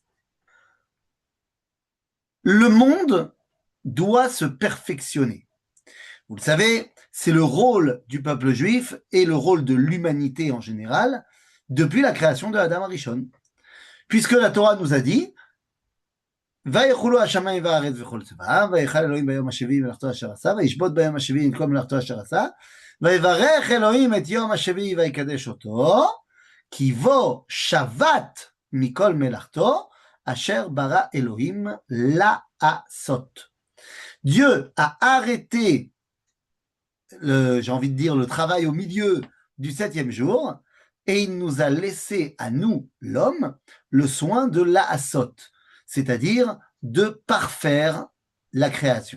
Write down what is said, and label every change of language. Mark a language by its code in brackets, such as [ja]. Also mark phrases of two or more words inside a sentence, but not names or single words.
[fr] Le monde doit se perfectionner. Vous le savez, c'est le rôle du peuple juif et le rôle de l'humanité en général depuis la création de [he] אדם הראשון. [fr] Puisque la Torah nous a dit [he] ויחולו השמיים והארץ וכל צבאם, ויכל אלוהים ביום השביעי מלאכתו אשר עשה, וישבות ביום השביעי עם כל מלאכתו אשר עשה, ויברך אלוהים את יום השביעי ויקדש אותו, כי בו שבת מכל מלאכתו, אשר ברא אלוהים לעשות. [fr] Dieu a arrêté, j'ai envie de dire, le travail au milieu du septième jour, et il nous a laissé à nous, l'homme, le soin de l'asot, c'est-à-dire de parfaire la création.